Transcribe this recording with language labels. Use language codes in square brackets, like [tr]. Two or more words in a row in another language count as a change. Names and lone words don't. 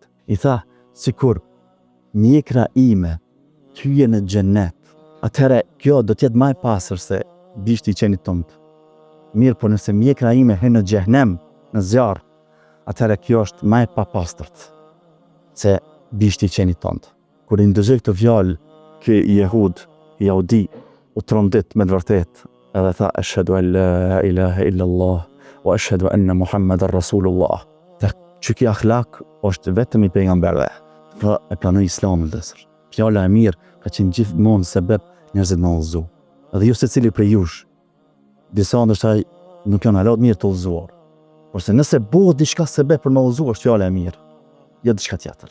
[sq] I tha, sikur mjekra ime tyje në xhennet, atëherë kjo do të jetë më e pastër se bishti i qenit tënd. Mirë, por nëse mjekra ime hyn në xhehenem, në zjarr, atëherë kjo është më e papastërt se bishti i qenit tënd. Kur i ndëgjoi këtë fjalë, ky jehud, jahudi, u trondit me të vërtetë edhe tha [ar] أشهد أن لا إله إلا الله وأشهد أن محمدا رسول الله. [sq] Që kjo akhlak është vetëm i pejgamberëve. Pra e pranoi Islamin vëllezër. Fjala e mirë ka qenë gjithmonë sebeb njerëzit me udhëzu. Edhe ju secili prej jush, disa ndoshta nuk janë allot mirë të udhëzuar. Porse nëse bëhet diçka sebeb për me udhëzuar, është fjala e mirë, jo diçka tjetër.